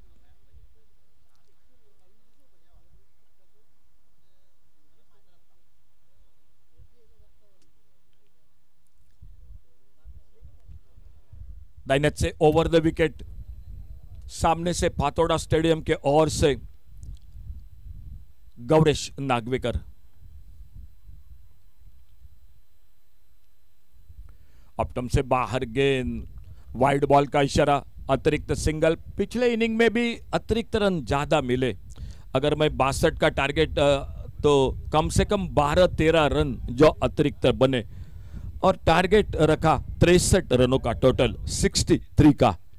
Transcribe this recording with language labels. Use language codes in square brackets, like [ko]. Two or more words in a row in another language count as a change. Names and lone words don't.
[hi] दाइनेट से [en] over the wicket, [hi] सामने से फातोड़ा स्टेडियम के ओर से गौरेश नागवेकर। अपटम से बाहर गेंद, [en] wide ball [hi] का इशारा, अतिरिक्त सिंगल। पिछले इनिंग में भी अतिरिक्त रन ज्यादा मिले। अगर मैं 62 का टारगेट तो कम से कम 12-13 रन जो अतिरिक्त बने और टारगेट रखा 63 रनों का टोटल 63 का।